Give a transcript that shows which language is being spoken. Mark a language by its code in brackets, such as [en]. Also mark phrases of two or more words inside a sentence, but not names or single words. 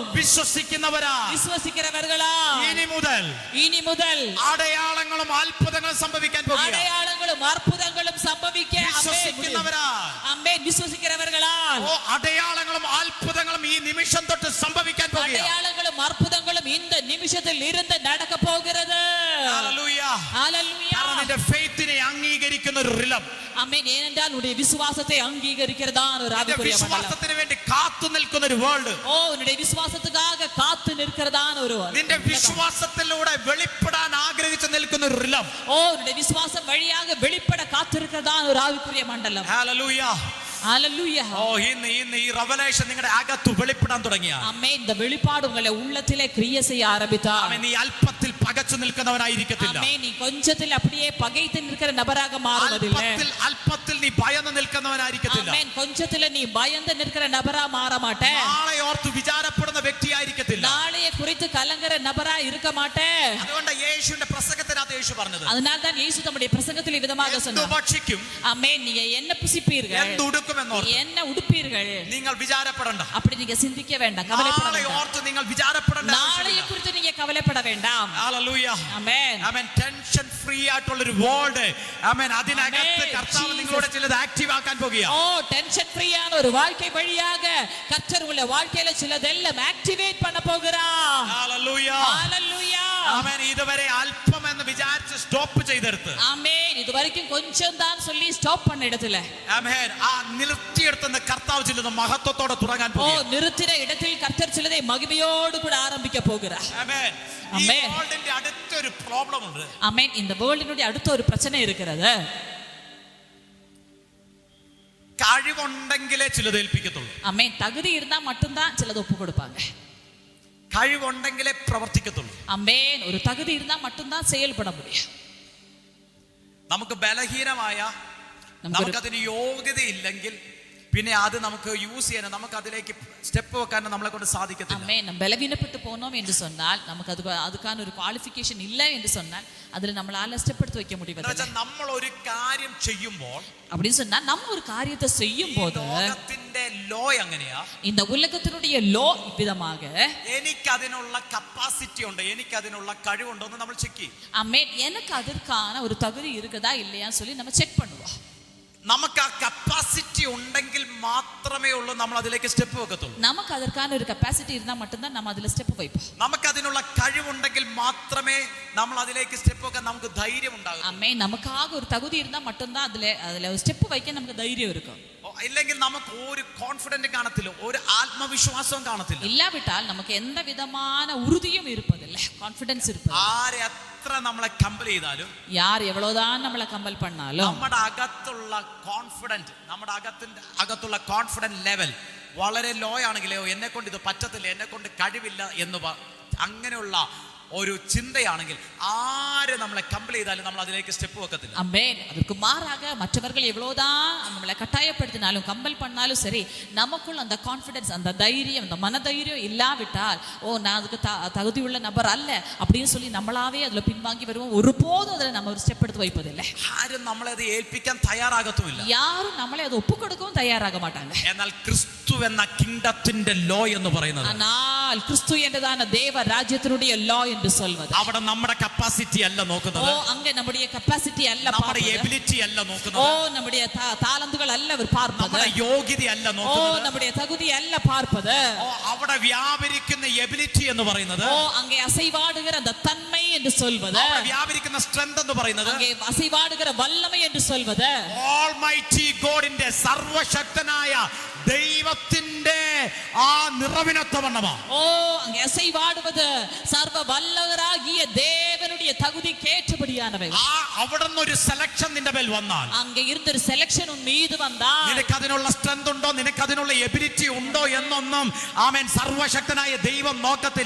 [ml] വിശ്വസിക്കുന്നവരാൽ [ta] விசுவாசிக்கிறவர்களால் [ml] ഇനി മുതൽ അടയാളങ്ങളും അത്ഭുതങ്ങളും സംഭവിക്കാൻ പോകുക. [ta] அடையாளங்களும் அற்புதங்களும் சம்பவிக்க [ml] വിശ്വസിക്കുന്നവരാൽ [ta] ஆமென். விசுவாசிக்கிறவர்களால் [ml] അടയാളങ്ങളും അത്ഭുതങ്ങളും ഈ നിമിഷം തൊട്ട് സംഭവിക്കാൻ പോകുകയാണ്. [ta] அடையாளங்களும் அற்புதங்களும் இந்த நிமிஷத்தில் இருந்து நடக்க போகிறது. Hallelujah. Hallelujah. [ml] കാരണം നിന്റെ ഫെയ്ത്തിനെ അംഗീകരിക്കുന്ന ഒരു റിലം, [ta] ஆமென். ஏனென்றால் உன்னுடைய விசுவாசத்தை அங்கீகரிக்கிறதான ஒரு ஆவிக்குரிய மண்டலம். [ml] വിശ്വാസത്തിന് വേണ്ടി കാത്തു നിൽക്കുന്ന ഒരു വേൾഡ്, [ta] ஓ உன்னுடைய விசுவாசத்துக்காக காத்து நிற்கிறதான ஒரு [ml] നിന്റെ വിശ്വാസത്തിലൂടെ വെളിപ്പെടാൻ ആഗ്രഹിച്ചു നിൽക്കുന്ന ഒരു റിലം. [ta] ஓ உன்னுடைய விசுவாசம் வழியாக வெளிப்பட காத்திருக்கிறதான ஒரு ஆவிக்குரிய மண்டலம். Hallelujah. Hallelujah. [ml] ഓ ഇന്ന് ഈ റെവലേഷൻ നിങ്ങളുടെ അകത്ത് വെളിപ്പെടാൻ തുടങ്ങിയ, [ta] ஆமென். இந்த வெளிப்பாடு உங்களை உள்ளத்திலே கிரியை செய்ய ஆரம்பித்தால், [ml] നീ അല്പത്തിൽ പകച്ചു നിൽക്കുന്നവനായിരിക്കത്തില്ല. [ta] ஆமென், நீ கொஞ்சத்தில் அப்படியே பகைத்து நிற்கிற நபராக மாறுவதில்லை. [ml] അല്പത്തിൽ നീ ഭയന്ന് നിൽക്കുന്നവനായിരിക്കത്തില്ല. [ta] ஆமென், கொஞ்சத்தில் நீ பயந்து நிற்கிற நபரா மாற மாட்டே. [ml] നാളെ ഓർത്ത് വിചാരപ്പെടുന്ന വ്യക്തിയായിരിക്കത്തില്ല. [ta] நாளைய குறித்து கலங்கற நபரா இருக்க மாட்டே. [ml] അതുകൊണ്ട് യേശുവിന്റെ പ്രസംഗത്തിനകത്ത് യേശു പറഞ്ഞത്, [ta] அதனால் தான் இயேசு தம்முடைய பிரசங்கத்தில் விதமாக [ml] എന്തു [ta] சொன்னார், [ml] ഭക്ഷിക്കും, [ta] ஆமென், நீங்க என்ன புசிப்பீர்கள், [ml] എന്തുടുക്കുമെന്നോർത്ത് [ta] என்ன உடுப்பீர்கள், [ml] നിങ്ങൾ വിചാരപ്പെടണ്ട. [ta] அப்படி நீங்க சிந்திக்க வேண்டாம், கவலைப்பட [ml] നാളെ [ta] வேண்டாம். [ml] ഓർത്ത് നിങ്ങൾ വിചാരപ്പെടേണ്ട [ta] நாளைய குறித்து நீங்க கவலைப்பட வேண்டாம். [ml] ഹല്ലേലൂയ. ஆமென். ആമേൻ. [en] tension free [ml] ആയിട്ടുള്ള ഒരു വേൾഡ്, ആമേൻ, അതിനകത്ത് ആമേൻ. കർത്താവ് Jesus. നിങ്ങളോട് ചിലത് ആക്റ്റീവ് ആക്കാൻ പോകുകയാണ്. [ta] ஓ [en] tension freeயான [ta] ஒரு வாழ்க்கை வழியாக கர்த்தர் உள்ள வாழ்க்கையில சிலதெல்லாம் ஆக்டிவேட் பண்ண போகிறார். [ml] ഹല്ലേലൂയ. [ta] ஹalleluya. [ml] ആമേൻ. ഇതുവരെ അല്പം എന്ന് വിചാരിച്ച് സ്റ്റോപ്പ് ചെയ്തെടുത്ത്, [ta] ஆமென், இது வரைக்கும் கொஞ்சம் தான் சொல்லி ஸ்டாப் பண்ண இடத்துல, [ml] ആമേൻ, ആ നിർത്തിയെടുത്തുന്ന കർത്താവ് ചിലത് മഹത്വത്തോടെ തുടങ്ങാൻ [ta] ஓ [ml] പോകുകയാണ്. [ta] நிறுத்தின இடத்தில் கர்த்தர் சிலதை மகிமையோடு கூட ஆரம்பிக்க போகிறார். [ml] ആമേൻ. ഈ ആമേൻ. വേൾഡിന്റെ അടുത്തൊരു പ്രോബ്ലം ഉണ്ട്. [ta] ஆமென். இந்த வேர்ல்டினுடைய அடுத்த ஒரு பிரச்சனை இருக்கிறது. [ml] കഴിവുണ്ടെങ്കിലേ ചിലത് ഏൽപ്പിക്കത്തുള്ളൂ. [ta] ஆமென். தகுதி இருந்தா மட்டும்தான் சிலது ஒப்பு கொடுப்பாங்க. [ml] കഴിവുണ്ടെങ്കിലേ പ്രവർത്തിക്കത്തുള്ളൂ. [ta] ஆமென். ஒரு தகுதி இருந்தா மட்டும்தான் செயல்பட முடியும். [ml] നമുക്ക് ബലഹീനമായ, നമുക്കതിന് യോഗ്യതയില്ലെങ്കിൽ പിന്നെ അത് നമുക്ക് യൂസ് ചെയ്യാൻ, നമുക്ക് അതിലേക്ക് സ്റ്റെപ്പ് വെക്കാൻ നമ്മളെ കൊണ്ട് സാധിക്കത്തില്ല. [ta] ஆமென். நம்ம பலவீனப்பட்டு போனோம் என்று சொன்னால், நமக்கு அதுக்கான ஒரு குவாலிஃபிகேஷன் இல்லை என்று சொன்னால், அதில் நம்மளால ஸ்டெப் எடுத்து வைக்க முடிவதில்லை. [ml] നമ്മൾ ഒരു കാര്യം ചെയ്യുമ്പോൾ, [ta] அப்படின்னு சொன்னா நம்ம ஒரு காரியத்தை செய்யும் போது, [ml] ലോകത്തിന്റെ ലോ എങ്ങനെയാ, [ta] இந்த உலகத்தினுடைய லோ இவ்விதமாக, [ml] എനിക്ക് അതിനുള്ള കപ്പാസിറ്റി ഉണ്ട്, എനിക്ക് അതിനുള്ള കഴിവുണ്ടോ എന്ന് നമ്മൾ ചെക്ക് ചെയ്യും. [ta] ஆமென், எனக்கு அதற்கான ஒரு தகுதி இருக்குதா இல்லையான்னு சொல்லி நம்ம செக் பண்ணுவோம். [ml] നമുക്ക് ആ കപ്പാസിറ്റി ഉണ്ടെങ്കിൽ മാത്രമേ ഉള്ളൂ നമ്മൾ അതിലേക്ക് സ്റ്റെപ്പ് വെക്കത്തുള്ളൂ. [ta] நமக்கு அதற்கான ஒரு கெப்பாசிட்டி இருந்தா மட்டும்தான் நம்ம அதுல ஸ்டெப் வைப்போம். [ml] നമുക്ക് അതിനുള്ള കഴിവുണ്ടെങ്കിൽ മാത്രമേ നമ്മൾ അതിലേക്ക് സ്റ്റെപ്പ് വെക്കാൻ നമുക്ക് ധൈര്യം ഉണ്ടാകൂ. [ta] ஆமென். நமக்காக ஒரு தகுதி இருந்தா மட்டும்தான் அதுல ஒரு ஸ்டெப் வைக்க நமக்கு தைரியம் இருக்கும். [ml] ഇല്ലെങ്കിൽ നമുക്ക് ഒരു കോൺഫിഡന്റ് കാണത്തില്ല, ഒരു ആത്മവിശ്വാസവും കാണത്തില്ല. [ta] இல்லாவிட்டால் நமக்கு எந்த விதமான உறுதியும் இருப்பதில்லை, கான்ஃபிடன்ஸ் இருப்பது. [ml] ആരെ എത്ര നമ്മളെ കമ്പൽ ചെയ്താലും, [ta] யார் எவ்வளவுதான் நம்மளை கம்பல் பண்ணாலும், [ml] നമ്മുടെ അകത്തുള്ള [en] confident level [ml] വളരെ ലോ ആണെങ്കിലോ, എന്നെ കൊണ്ട് ഇത് പറ്റത്തില്ല, എന്നെ കൊണ്ട് കഴിവില്ല എന്ന് അങ്ങനെയുള്ള ഒരു ചിന്തയാണെങ്കിൽ ആര് നമ്മളെ കമ്പൽ ചെയ്താലും നമ്മൾ അതിലേക്ക് സ്റ്റെപ്പ് വെക്കത്തില്ല. [ta] ஆமென். அதற்கு மாறாக மற்றவர்கள் எவ்வளவுதான் நம்மளை கட்டாயப்படுத்தினாலும் கம்பல் பண்ணாலும் சரி, நமக்குள்ள அந்த கான்ஃபிடன்ஸ், அந்த தைரியம், அந்த மனதைரியம் இல்லாவிட்டால், ஓ நான் அதுக்கு தகுதியுள்ள நபர் அல்ல அப்படின்னு சொல்லி நம்மளாவே அதுல பின்வாங்கி வருவோம். ஒருபோதும் அதுல நம்ம ஒரு ஸ்டெப் எடுத்து வைப்பதில்லை. [ml] ആരും നമ്മളെ അത് ഏൽപ്പിക്കാൻ തയ്യാറാകത്തുമില്ല. [ta] யாரும் நம்மளை அதை ஒப்பு கொடுக்கவும் தயாராக மாட்டாங்க. [ml] എന്നാൽ ക്രിസ്തു എന്ന [en] kingdomത്തിന്റെ law [ml] എന്ന് പറയുന്നത്, [ta] ஆனால் கிறிஸ்து என்றதான தேவ ராஜ்யத்தினுடைய லா என்று சொல்வது, [ml] അവിടെ നമ്മുടെ കപ്പാസിറ്റി അല്ല നോക്കുന്നത്, [ta] ஓ அங்கே நம்முடைய கெபாசிட்டி அல்ல [ml] നമ്മുടെ [ta] பார்ப்பது, [ml] എബിലിറ്റി അല്ല [ta] ஓ [ml] നോക്കുന്നത്, [ta] நம்முடைய தாளந்துகள் அல்ல அவர் பார்ப்பது, [ml] നമ്മുടെ യോഗ്യത അല്ല [ta] ஓ [ml] നോക്കുന്നത്. [ta] நம்முடைய தகுதி அல்ல பார்ப்பது, [ml] അവിടെ വ്യാപരിക്കുന്ന എബിലിറ്റി എന്ന് പറയുന്നത്, [ta] ஓ அங்கே அசைவாடுகிற அந்த தன்மை என்று சொல்வது, [ml] അവിടെ വ്യാപരിക്കുന്ന സ്ട്രെങ്ത് എന്ന് പറയുന്നത്, [ta] அங்கே அசைவாடுகிற வல்லமை என்று சொல்வது, [en] almighty Godന്റെ [ml] സർവശക്തനായ ദൈവത്തിന്റെ ആ നിറവിനൊത്തവണ്ണമാ. [ta] ஓ அங்கே அசைவாடுவது சர்வ வல்லவராகிய தேவனுடைய தகுதிக்கு ஏற்றபடியானவை. [ml] ആ അവിടുന്ന് ഒരു സെലക്ഷൻ നിന്റെ മേൽ വന്നാൽ, [ta] அங்கே இருந்த ஒரு செலக்ஷன் உன் மீது வந்தால், [ml] നിനക്ക് അതിനുള്ള സ്ട്രെങ്ത് ഉണ്ടോ, നിനക്ക് അതിനുള്ള എബിലിറ്റി ഉണ്ടോ എന്നൊന്നും ആമേൻ സർവശക്തനായ ദൈവം നോക്കത്തില്ല.